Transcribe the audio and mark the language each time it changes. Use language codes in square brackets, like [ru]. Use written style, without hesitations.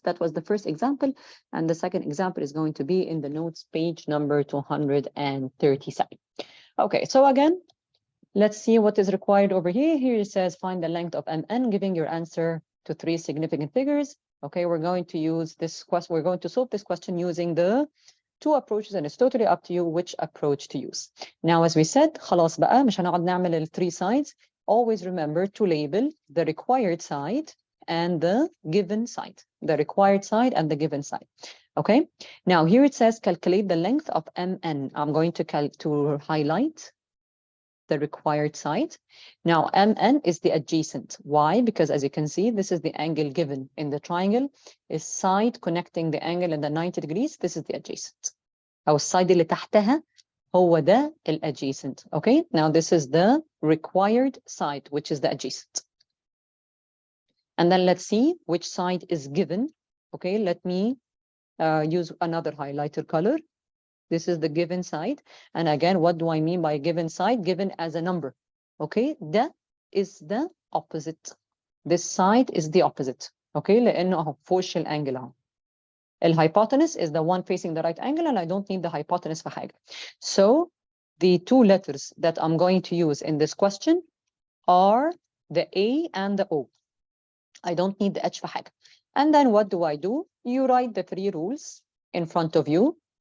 [en] That was the first example. And the second example is going to be in the notes, page number 237. Okay, so again, let's see what is required over here. Here it says find the length of MN, giving your answer to 3 significant figures. Okay, we're going to use this question. We're going to solve this question using the 2 approaches, and it's totally up to you which approach to use. Now, as we said, [ar] خلاص بقى مش هنقعد نعمل ال 3 sides. [en] Always remember to label the required side and the given side. The required side and the given side. Okay. Now here it says calculate the length of MN. I'm going to highlight the required side. Now, MN is the adjacent. Why? Because as you can see, this is the angle given in the triangle. Is side connecting the angle in the 90 degrees. This is the adjacent. [ar] أو السايد اللي تحتها هو ده adjacent. [en] Okay. Now this is the required side, which is the adjacent. And then let's see which side is given. Okay. Let me use another highlighter color. This is the given side. And again, what do I mean by given side? Given as a number. Okay, that is the opposite. This side is the opposite. [ar] Okay, لأنه أهو في وش الانجل أهو. [en] الhypotenuse is the one facing the right angle, and I don't need the hypotenuse [ar] في حاجة. [en] So the 2 letters that I'm going to use in this question are the A and the O. I don't need the H [ar] في حاجة. [en] And then what do? You write the 3 rules in front of you.